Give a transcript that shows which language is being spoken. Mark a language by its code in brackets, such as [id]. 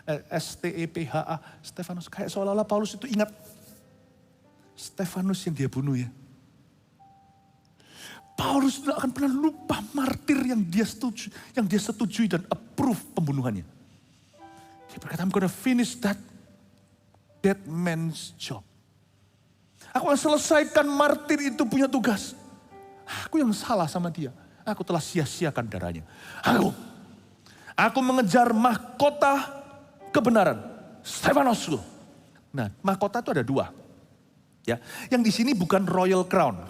[id] S-T-E-P-H-A, Stephanos. Kayak seolah-olah Paulus itu ingat Stephanus yang dia bunuh ya. Paulus tidak akan pernah lupa martir yang dia setujui dan approve pembunuhannya. Dia berkata, [en] I'm gonna finish that man's job. [id] Aku akan selesaikan martir itu punya tugas. Aku yang salah sama dia. Aku telah sia-siakan darahnya. Aku mengejar mahkota kebenaran. Stephanos. Nah, mahkota itu ada 2. Ya, yang di sini bukan royal crown.